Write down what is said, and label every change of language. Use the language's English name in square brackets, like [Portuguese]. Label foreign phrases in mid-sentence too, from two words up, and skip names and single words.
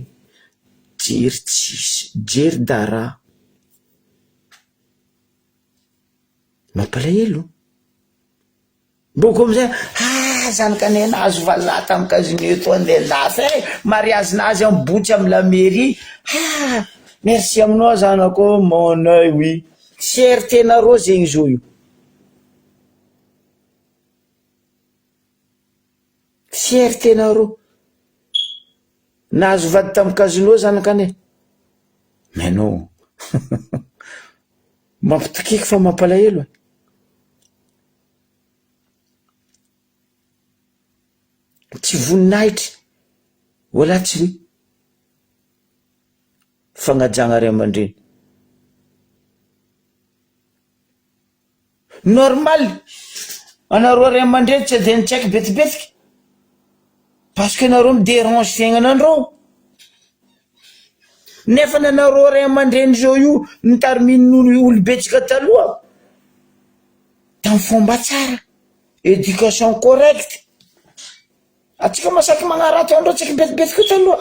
[Malagasy] Jery tsisy, jery dara. Mampalahelo. Boko amizay, zanakanena azo vazaha tamin'ny casino eto andeha lafy mariage nazy ambotsy amin'ny [French] la mairie. [Malagasy] Merci aminao zanako, [French] mon œil, oui. [Malagasy] Fierté nareo zegny zo io. Fierté nareo. Nazo vady tamin'ny casino zanakane. [French] Mais non. [Malagasy] Mampitakiky fa mampalahelo. Tsy voninahitra. Wala tsy hoe. Fagnajagna ray aman-dreny. Normal. Anareo ray aman-dreny tsy de nitsaiky betibetiky. [French] Parce que [Malagasy] nareo midérange fiaignanandreo. Nefa nanareo ray aman-dreny zao io nitariminy olobetsika taloha. Tamin'ny fomba tsara. [French] Éducation correcte. [Malagasy] Atsika masaky magnarato andreo tsika betibetiky taloha.